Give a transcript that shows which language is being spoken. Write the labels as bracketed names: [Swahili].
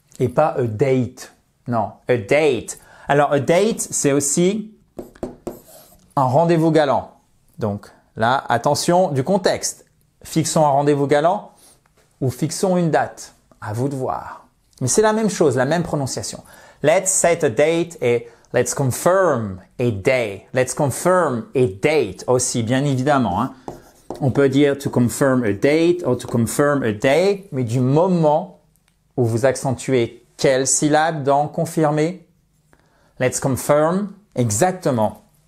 [French] Et pas a date. Non, a date. Alors, a date, c'est aussi un rendez-vous galant. Donc, là, attention du contexte. Fixons un rendez-vous galant ou fixons une date. À vous de voir. Mais c'est la même chose, la même prononciation. [English] Let's set a date et let's confirm a day. Let's confirm a date [French] aussi, bien évidemment. Hein. On peut dire to confirm a date ou to confirm a day, mais du moment où vous accentuez quelle syllabe dans confirmer? [English] Let's confirm, exactement.